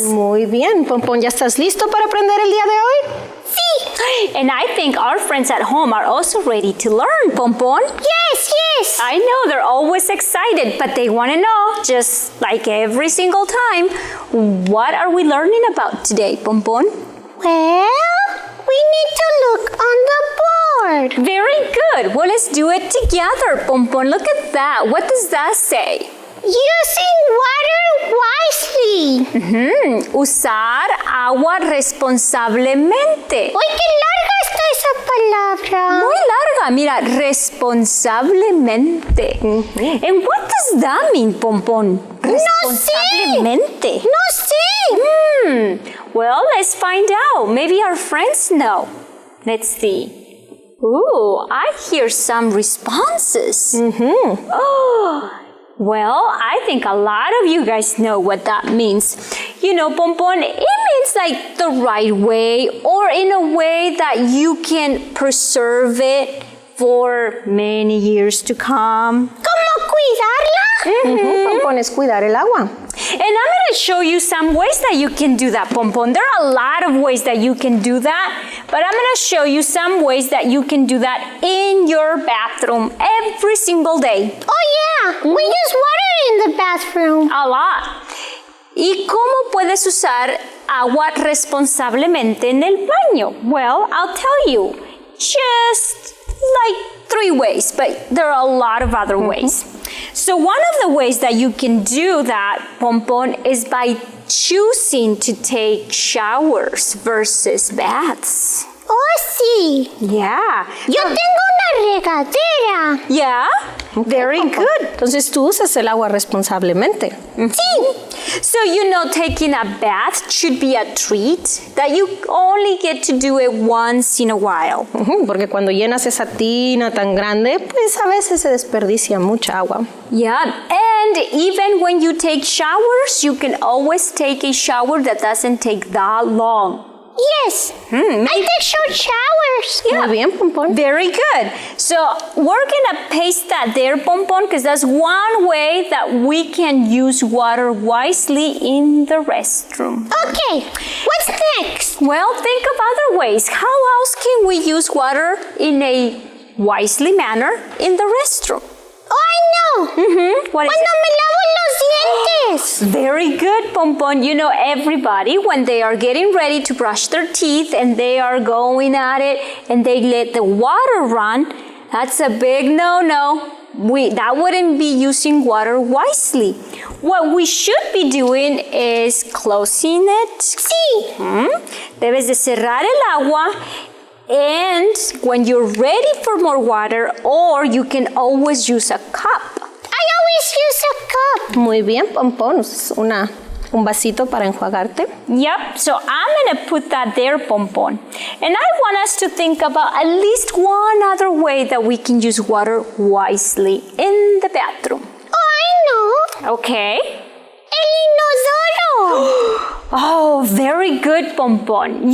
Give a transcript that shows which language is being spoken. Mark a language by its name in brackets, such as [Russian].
[Spanish] Muy bien, Pompón, ¿ya estás listo para aprender el día de hoy? Sí. [English] And I think our friends at home are also ready to learn, Pompón. Yes. I know they're always excited, but they want to know, just like every single time, what are we learning about today, Pompón? Well, we need to look on the board. Very good. Well, let's do it together, Pompón. Look at that. What does that say? Using water wisely. [Spanish] Usar agua responsablemente. ¡Uy, qué larga está esa palabra! Muy larga, mira, responsablemente. [English] And what does that mean, Pompón? [Spanish] Responsablemente. No sé. [English] Well, let's find out. Maybe our friends know. Let's see. Ooh, I hear some responses. Oh, well, I think a lot of you guys know what that means. You know, Pompón, it means like the right way or in a way that you can preserve it for many years to come. [Spanish] ¿Cómo cuidarla? Pompón, es cuidar el agua. [English] And I'm going to show you some ways that you can do that, Pompón. There are a lot of ways that you can do that, but I'm going to show you some ways that you can do that in your bathroom every single day. Oh, yeah. We use water in the bathroom. A lot. [Spanish] ¿Y cómo puedes usar agua responsablemente en el baño? [English] Well, I'll tell you. Just like 3 ways, but there are a lot of other ways. So one of the ways that you can do that, Pompón, is by choosing to take showers versus baths. [Spanish] Oh, sí. [English] Yeah. [Spanish] Yo tengo una regadera. [English] Yeah? Very Pompón. good. [Spanish] Entonces tú usas el agua responsablemente. Sí. [English] So, you know, taking a bath should be a treat that you only get to do it once in a while. [Spanish] Porque cuando llenas esa tina tan grande, pues a veces se desperdicia mucha agua. [English] Yeah, and even when you take showers, you can always take a shower that doesn't take that long. Yes. I take short showers. Yeah. [Spanish] Muy bien, Pompón. [English] Very good. So we're gonna paste that there, Pompón, because that's one way that we can use water wisely in the restroom. Okay. What's next? Well, think of other ways. How else can we use water in a wisely manner in the restroom? Oh, I know. What is [Spanish] Cuando me lavo los dientes. [English] Very good, Pompón. You know, everybody, when they are getting ready to brush their teeth and they are going at it and they let the water run, that's a big no-no. That wouldn't be using water wisely. What we should be doing is closing it. [Spanish] Sí. Debes de cerrar el agua. [English] And when you're ready for more water, or you can always use a cup. I always use a cup. [Spanish] Muy bien, Pompón. Es un vasito para enjuagarte. [English] Yep, so I'm going to put that there, Pompón. And I want us to think about at least one other way that we can use water wisely in the bathroom. Oh, I know. Okay. [Spanish] El inodoro. [English] Oh, very good, Pompón.